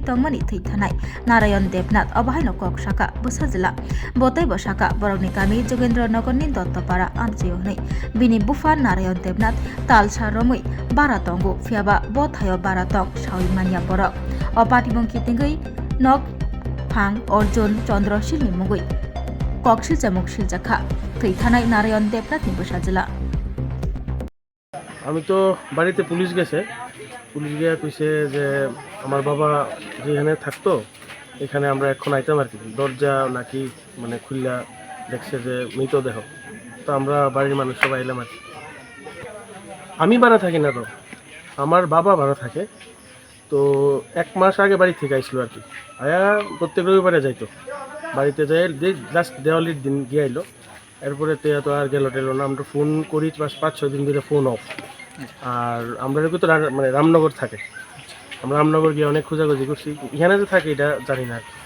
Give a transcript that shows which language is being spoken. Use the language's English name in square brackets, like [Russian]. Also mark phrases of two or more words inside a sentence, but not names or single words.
[Kok Borok] tongmani thithanai Narayan Debnath Abahino Khoroksa Busazila Botai Bosaka Boroni Kami Jogendra Nogoni Dottopara Amchiyoni Bini Bufa Narayan Debnath Talsa Romui Bara Tongo Fiaba Bothayo Bara Tong Shawi Manya Borok Opatibong Kitingui Nog Phang Arjun Chandra Shilni Mugui Kokshil Jamuk Shiljaka Thithanai Narayan Debnath ni Busazila [Bangla] আমি তো বাড়িতে পুলিশ গেছে পুলিশ গিয়ে কইছে যে আমার বাবা যেখানে থাকতো এখানে আমরা এখন আইতাম আর কি দরজা নাকি মানে খুললা দেখছে যে মৃতদেহ তো আমরা বাড়ির মানুষ সবাই এলাম আর কি আমি বাড়া থাকি না তো আমার বাবা বাড়া থাকে তো এক মাস আগে বাড়ি থেকে আইছিল আর কি আয়া প্রত্যেক রবিবারে যাইতো বাড়িতে যাই জাস্ট দেওয়ালির দিন গিয়ে আইলো এরপরে তো আর গেল টেলো না আমরা ফোন করি 5-6 দিন ধরে ফোন অফ আর আমরা তো মানে রামনগর থাকে আমরা রামনগর গিয়ে অনেক খোঁজাখুঁজি করছি এখানে যে থাকে এটা জানি না